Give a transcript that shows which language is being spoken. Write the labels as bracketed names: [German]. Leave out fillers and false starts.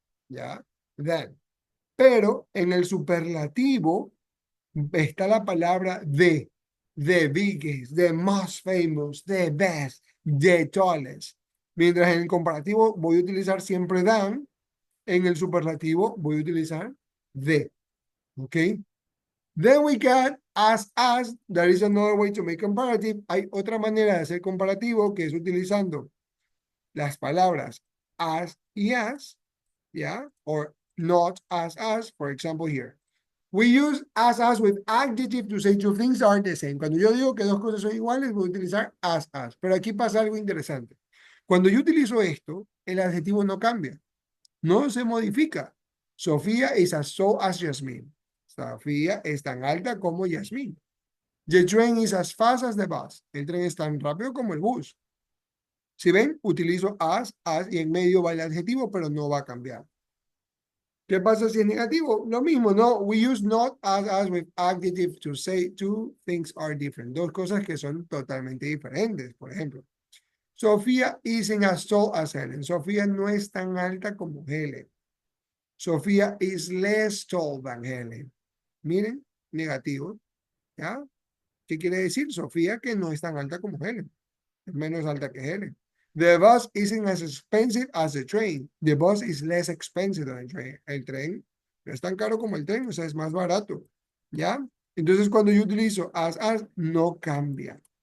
[Spanish] ¿Ya? Than. Pero en el superlativo está la palabra the biggest, the most famous, the best, the tallest. Mientras en el comparativo voy a utilizar siempre than, en el superlativo voy a utilizar the. [English] ¿Ok? Then we got as. That is another way to make comparative. [Spanish] Hay otra manera de hacer comparativo que es utilizando las palabras as y as, ¿ya? [English] Or not as, for example here. We use as with adjective to say two things are the same. [Spanish] Cuando yo digo que dos cosas son iguales, voy a utilizar as. Pero aquí pasa algo interesante. Cuando yo utilizo esto, el adjetivo no cambia, no se modifica. [English] Sofía is as tall as Jasmine. [Spanish] Sofía es tan alta como Jasmine. [English] The train is as fast as the bus. [Spanish] El tren es tan rápido como el bus. Si ven, utilizo as y en medio va el adjetivo, pero no va a cambiar. ¿Qué pasa si es negativo? Lo mismo, ¿no? [English] We use not as with adjective to say two things are different. [Spanish] Dos cosas que son totalmente diferentes. Por ejemplo, [English] Sofía isn't as tall as Helen. [Spanish] Sofía no es tan alta como Helen. [English] Sofía is less tall than Helen. [Spanish] Miren, negativo. ¿Ya? ¿Qué quiere decir? Sofía que no es tan alta como Helen. Es menos alta que Helen. [English] The bus isn't as expensive as the train. The bus is less expensive than the train. [Spanish] El tren no es tan caro como el tren, o sea, es más barato. ¿Ya? Entonces, cuando yo utilizo as, no cambia.